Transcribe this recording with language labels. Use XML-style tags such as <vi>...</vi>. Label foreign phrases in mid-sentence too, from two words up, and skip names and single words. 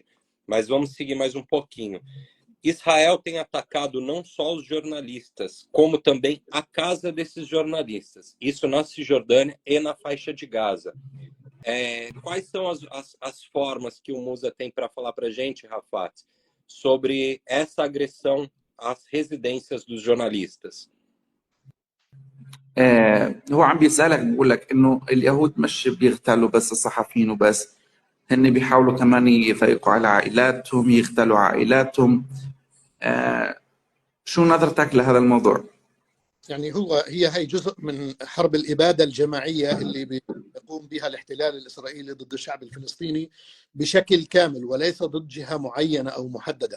<pt>Mas vamos seguir mais um pouquinho. Israel tem atacado não só os jornalistas, como também a casa desses jornalistas. Isso na Cisjordânia e na faixa de Gaza. Quais são as formas que o Musa tem para falar para a gente, Rafat, sobre essa agressão às residências dos jornalistas?</pt> <ar>هو عم بيسألك بيقول لك إنه اليهود مش بيغتالوا بس الصحفيين وبس، هن بيحاولوا كمان يضايقوا على عائلاتهم، يغتالوا عائلاتهم. شو نظرتك لهذا الموضوع؟ يعني هي جزء من حرب الإبادة الجماعية اللي بيقوم بها الاحتلال الإسرائيلي ضد الشعب الفلسطيني بشكل كامل، وليس ضد جهة معينة أو محددة.</ar>